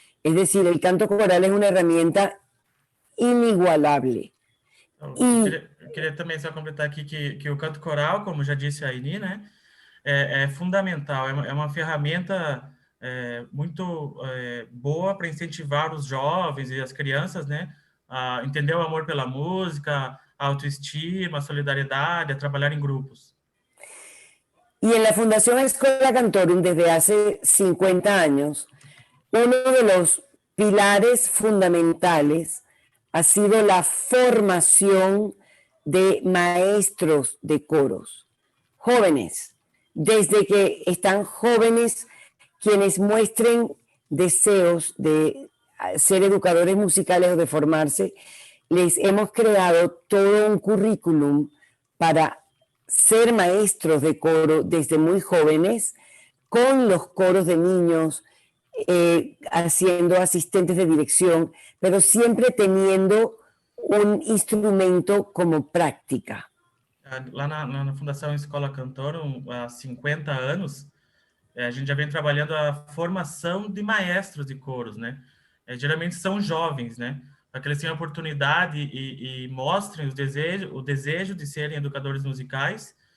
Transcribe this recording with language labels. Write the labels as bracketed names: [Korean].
[Spanish] Es decir, el canto coral es una herramienta inigualable. [Portuguese] Eu queria também só completar aqui que o canto coral, como já disse a Eni, né, é fundamental, é uma ferramenta muito boa para incentivar os jovens e as crianças, né, a entender o amor pela música, a autoestima, a solidariedade, a trabalhar em grupos. [Spanish] Y en la Fundación Escola Cantorum, desde hace 50 años, uno de los pilares fundamentales ha sido la formación de maestros de coros, jóvenes, desde que están jóvenes, quienes muestren deseos de ser educadores musicales o de formarse, les hemos creado todo un currículum para ser maestros de coro desde muy jóvenes, con los coros de niños, haciendo asistentes de dirección, pero siempre teniendo un instrumento como práctica. [Portuguese] Lá na Fundação Escola Cantorum, há 50 anos, a gente já vem trabalhando a formação de maestros de coros, né? Geralmente são jovens, né? para que eles tenham a oportunidade e mostrem o desejo de serem educadores musicais.